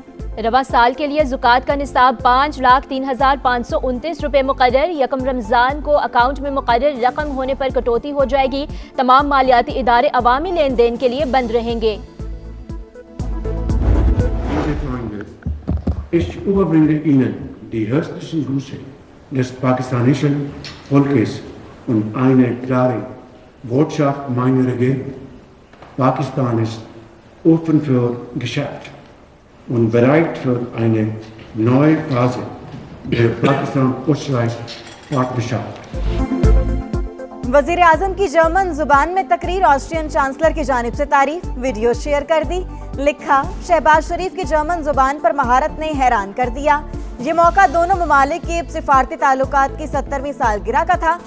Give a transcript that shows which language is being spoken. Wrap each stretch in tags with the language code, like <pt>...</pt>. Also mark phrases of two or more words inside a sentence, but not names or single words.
<ur>رواں سال کے لیے زکوٰۃ کا نصاب 5,03,529 روپے مقرر. یکم رمضان کو اکاؤنٹ میں مقرر رقم ہونے پر کٹوتی ہو جائے گی. تمام مالیاتی ادارے عوامی لین دین کے لیے بند رہیں گے.</ur> <de>Ich überbringe Ihnen die herzlichen Grüße des pakistanischen Volkes und eine klare Botschaft meiner Regierung. Pakistan ist offen für Geschäft und bereit für eine neue Phase der Pakistan-Österreich-Partnerschaft.</de> <ur>وزیر اعظم کی جرمن زبان میں تقریر آسٹرین چانسلر کی جانب سے تعریف. ویڈیو شیئر کر دی. لکھا، شہباز شریف کی جرمن زبان پر مہارت نے حیران کر دیا. یہ موقع دونوں ممالک کے سفارتی تعلقات کی 70ویں سالگرہ کا تھا.</ur>